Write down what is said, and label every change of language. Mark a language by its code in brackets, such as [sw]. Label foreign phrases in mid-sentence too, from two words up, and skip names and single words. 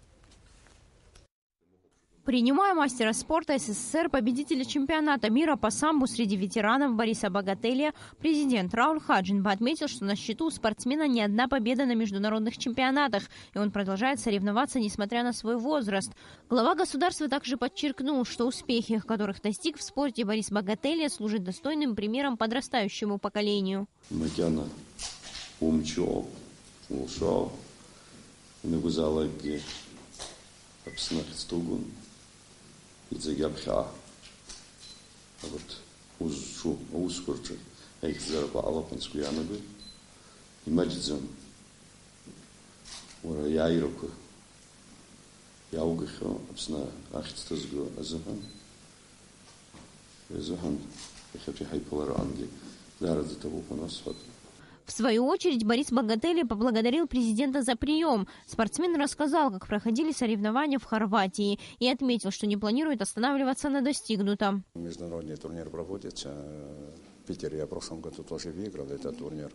[ru] Принимая мастера спорта СССР, победителя чемпионата мира по самбо среди ветеранов Бориса Богателия, президент Рауль Хаджимба отметил, что на счету у спортсмена не одна победа на международных чемпионатах, и он продолжает соревноваться, несмотря на свой возраст. Глава государства также подчеркнул, что успехи, которых достиг в спорте Борис Богателия, служат достойным примером подрастающему поколению. [ab] Иӡагьаԥхьаа абарҭ узҿу аусқәа рҿы аихьӡарақәа алаԥан сгәы иаанагоит, имаҷӡам уара иааирақәа иааугахьоу Аԥсны ахьӡ ҭызго азыҳәан иахьатәи ҳаиԥылараангьы даараӡа иҭабуп анасҳәап. [ru] В свою очередь Борис Богателия поблагодарил президента за прием. Спортсмен рассказал, как проходили соревнования в Хорватии, и отметил, что не планирует останавливаться на достигнутом. Международный турнир проводится в Питере. Я в прошлом году тоже выиграл этот турнир.